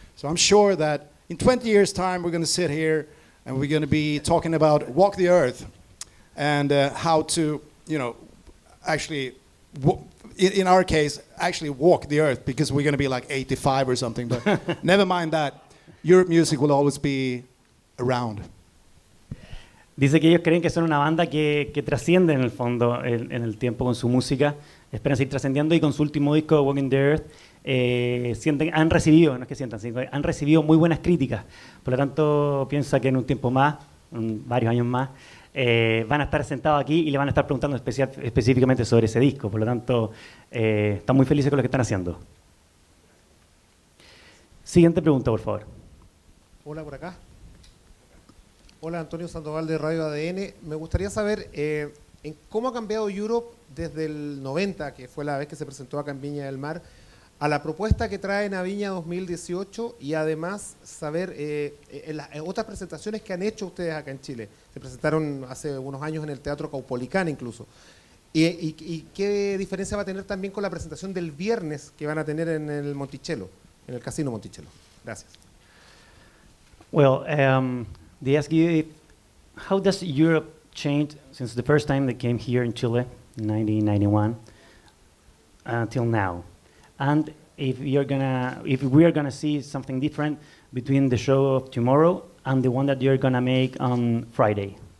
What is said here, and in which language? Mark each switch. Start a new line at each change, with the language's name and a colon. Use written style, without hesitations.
English: So I'm sure that in 20 years' time, we're going to sit here and we're going to be talking about Walk the Earth and how to, actually, in our case, actually walk the earth, because we're going to be like 85 or something. But never mind that. Europe music will always be around.
Spanish: Dice que ellos creen que son una banda que trasciende en el fondo en el tiempo con su música. Esperan seguir trascendiendo, y con su último disco, Walking the Earth, han recibido, no es que sientan, sino que han recibido muy buenas críticas. Por lo tanto, piensa que en un tiempo más, varios años más, van a estar sentados aquí y le van a estar preguntando específicamente sobre ese disco. Por lo tanto, están muy felices con lo que están haciendo. Siguiente pregunta, por favor. Hola, por acá. Hola, Antonio Sandoval de Radio ADN. Me gustaría saber en cómo ha cambiado Europe desde el 90, que fue la vez que se presentó acá en Viña del Mar, a la propuesta que traen a Viña 2018 y además saber en las otras presentaciones que han hecho ustedes acá en Chile. Se presentaron hace unos años en el Teatro Caupolicán incluso. ¿Y qué diferencia va a tener también con la presentación del viernes que van a tener en el Monticello, en el Casino Monticello? Gracias.
English: Well, they ask you how does Europe change since the first time they came here in Chile in 1991 until now, and if we are gonna see something different between the show of tomorrow and the one that you're gonna make on Friday.